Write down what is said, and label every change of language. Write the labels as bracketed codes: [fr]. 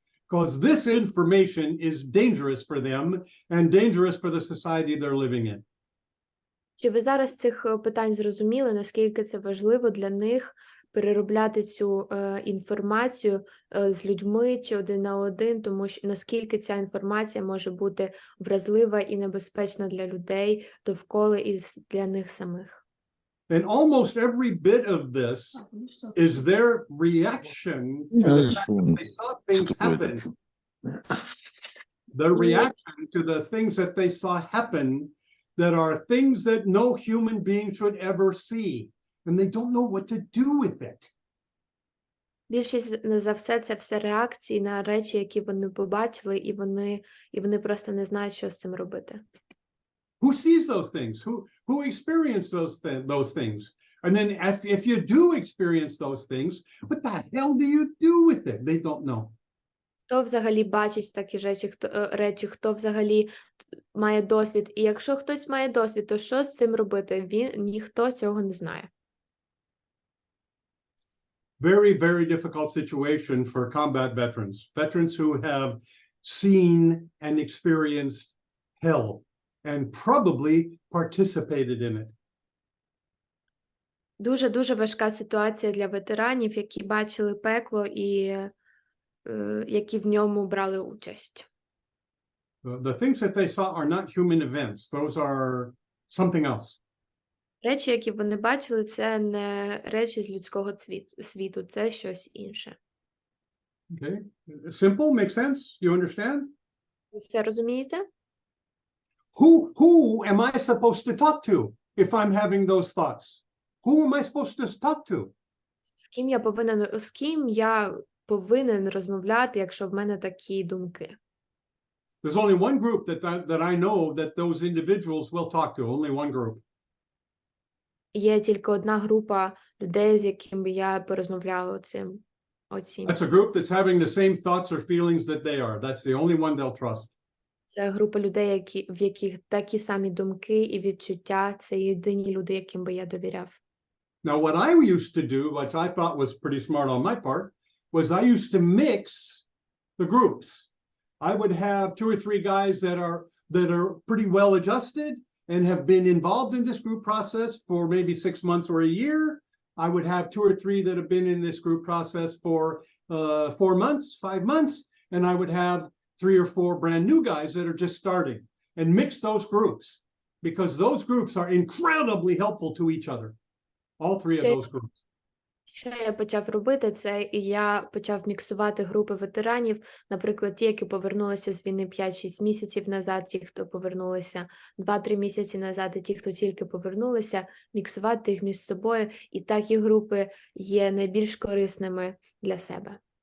[en] Because this information is dangerous for them and dangerous for the society they're living in. [uk] Чи ви зараз з цих питань зрозуміли, наскільки це важливо для них переробляти цю інформацію з людьми чи один на один, тому що наскільки ця інформація може бути вразлива і небезпечна для людей довкола і для них самих. [en] And almost every bit of this is their reaction to the fact that they saw things happen. The reaction to the things that they saw happen that are things that no human being should ever see. And they don't know what to do with it. [uk] Більшість за все це все реакції на речі, які вони побачили, і вони просто не знають, що з цим робити. [en] Who sees those things? Who experience those things? And then if you do experience those things, what the hell do you do with it? They don't know. [uk] Хто взагалі бачить такі речі, хто взагалі має досвід? І якщо хтось має досвід, то що з цим робити? Ніхто цього не знає. [en] Very, very difficult situation for combat veterans. Veterans who have seen and experienced hell and probably participated in it. [uk] Дуже важка ситуація для ветеранів, які бачили пекло і які в ньому брали участь. [en] The things that they saw are not human events. Those are something else. [uk] Речі, які вони бачили, це не речі з людського світу, це щось інше. [en] Okay. Simple, makes sense? You understand? [uk] Ви все розумієте? [en] Who am I supposed to talk to if I'm having those thoughts? Who am I supposed to talk to? [uk] З ким я повинен розмовляти, якщо в мене такі думки? [en] There's only one group that I know that those individuals will talk to, only one group. [uk] Є тільки одна група людей, з якими я порозмовляла оцім. [en] That's a group that's having the same thoughts or feelings that they are. That's the only one they'll trust. [uk] Це група людей, в яких такі самі думки і відчуття. Це єдині люди, яким би я довіряв. [en] Now, what I used to do, which I thought was pretty smart on my part, was I used to mix the groups. I would have 2 or 3 guys that are pretty well adjusted and have been involved in this group process for maybe 6 months or a year. I would have 2 or 3 that have been in this group process for 4 months, 5 months, and I would have 3 or 4 brand new guys that are just starting, and mix those groups, because those groups are incredibly helpful to each other. All 3 of those groups. [uk] Що я почав робити, це я почав міксувати групи ветеранів, наприклад, ті, які повернулися з війни 5-6 місяців назад, ті, хто повернулися 2-3 місяці назад, і ті, хто тільки повернулися, міксувати їх між собою, і такі групи є найбільш корисними для себе.